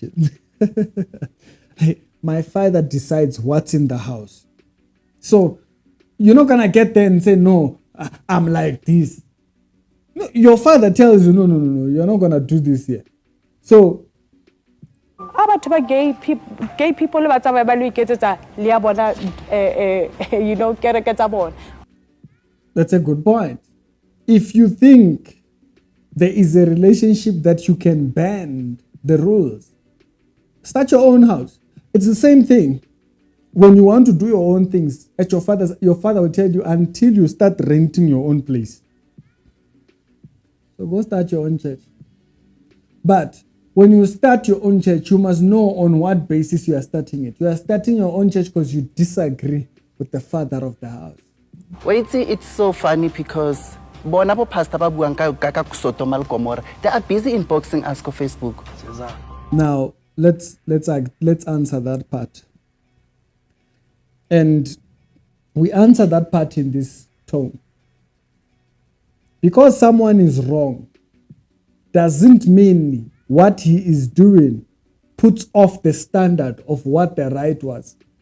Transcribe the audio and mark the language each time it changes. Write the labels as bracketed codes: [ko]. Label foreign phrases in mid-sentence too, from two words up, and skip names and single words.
[en] My father decides what's in the house. So you're not going to get there and say, no, I'm like this. No, your father tells you, no, you're not going to do this here. So, gay people [st] le ba tsamaya ba lo iketsetsa le ya bona [en] you know [st] kereke tsa bona. [en] That's a good point. If you think there is a relationship that you can bend the rules, start your own house. It's the same thing. When you want to do your own things, at your father will tell you until you start renting your own place. So go start your own church. But when you start your own church, you must know on what basis you are starting it. You are starting your own church because you disagree with the father of the house. Wait, see, it's so funny because [st] bona bo pastor ba buang ka [en] Sodom and Gomorrah, they are busy inboxing us on Facebook. Now let's answer that part. And we answer that part in this tone. Because someone is wrong doesn't mean what he is doing puts off the standard of what the right was.